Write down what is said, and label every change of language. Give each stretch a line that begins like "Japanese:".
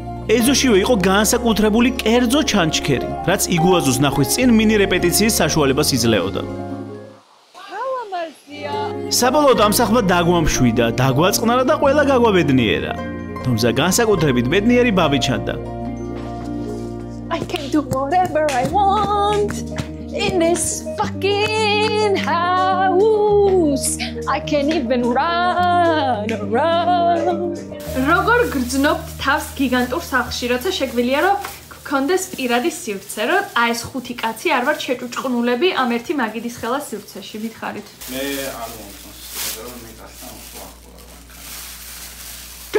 Georgian: ეზოშივე იყო განსაკუთრებული კერძო ჩანჩქერი, რაც იგუაზოს ნახვის წინ მინი რეპეტიციის საშუალებას იძლეოდა. საბოლოოდ ამ სახლმა დაგვამშვიდა, დაგვაწყნარა და ყველა გაგვაბედნიერა. თუმცა განსაკუთრებით ბედნიერი ბაბი ჩანდა.
English: I can do whatever I want in this fucking house. I can even run around.
Georgian: როგორ გრძნობთ თავს გიგანტურ სახლში, როცა შეგვიძლია რომ გქონდეს პირადი სივრცე, რომ აი ეს 5 კაცი არ ვარ შეჭუჭყნულები ამ ერთი მაგიდის ხელა სივრცეში, მითხარით. მე არ მომწონს, მაგრამ მე გასთან უახლოა მანქანა.